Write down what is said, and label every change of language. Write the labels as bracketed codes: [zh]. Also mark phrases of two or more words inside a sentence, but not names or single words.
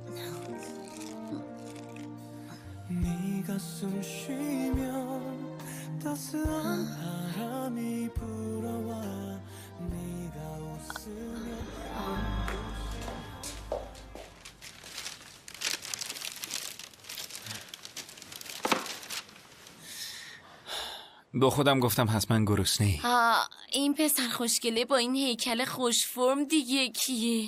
[ko] 네가 숨 쉬면 따스한 바람이 불어와 네가 웃으면 [fa] با خودم گفتم حتما گرسنه‌ای. این پسر خوشگله با این هیکل خوش فرم دیگه کیه؟